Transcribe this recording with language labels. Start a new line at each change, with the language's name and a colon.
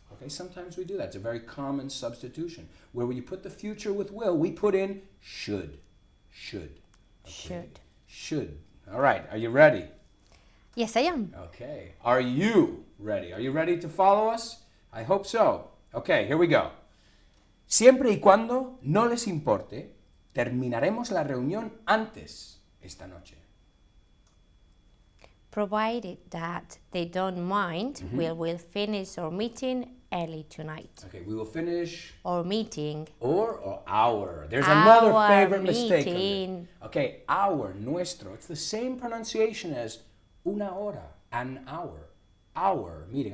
English: Okay, sometimes we do that. It's a very common substitution. Where when you put the future with will, we put in should. Should. Okay. Should. Should. All right, are you ready? Yes, I am. Okay, are you ready? Are you ready to follow us? I hope so. Okay, here we go.
Spanish: Siempre y cuando no les importe, terminaremos la reunión antes esta noche.
English: Provided that they don't mind, we will finish our meeting early tonight. Okay, we will finish Or meeting. or our. There's another Our favorite mistake. meeting. Okay, our, nuestro. It's the same pronunciation as
Spanish: una hora,
English: an hour. Our meeting.